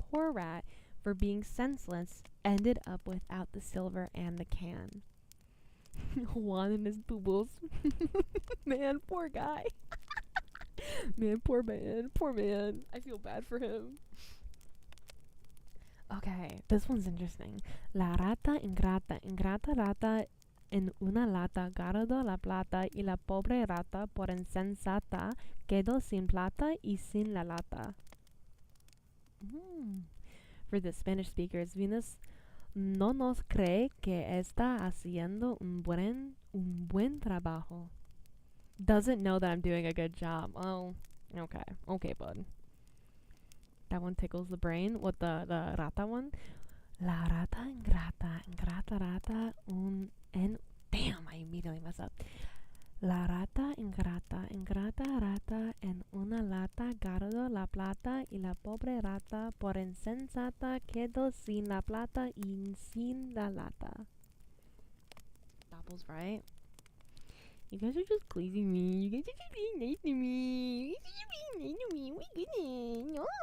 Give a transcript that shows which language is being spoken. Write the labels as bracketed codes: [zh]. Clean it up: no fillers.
[en] poor rat, for being senseless, ended up without the silver and the can. Juan and his boobles. Man, poor guy. Man, poor man. Poor man. I feel bad for him. Okay, this one's interesting. [es] La rata ingrata, ingrata rata en una lata, guardó la plata y la pobre rata por insensata quedó sin plata y sin la lata. [en] For the Spanish speakers, [es] Venus no nos cree que está haciendo un buen trabajo. [en] Doesn't know that I'm doing a good job. Oh, okay. Okay, bud. That one tickles the brain. What the rata one? [es] La rata ingrata, ingrata rata [en] damn, I immediately mess up. [es] La rata ingrata, ingrata rata en una lata guardó la plata y la pobre rata por insensata quedó sin la plata y sin la lata. [en] Doppel's right. You guys are just pleasing me. You guys are just being nice to me. You guys are just being nice to me. My goodness. No.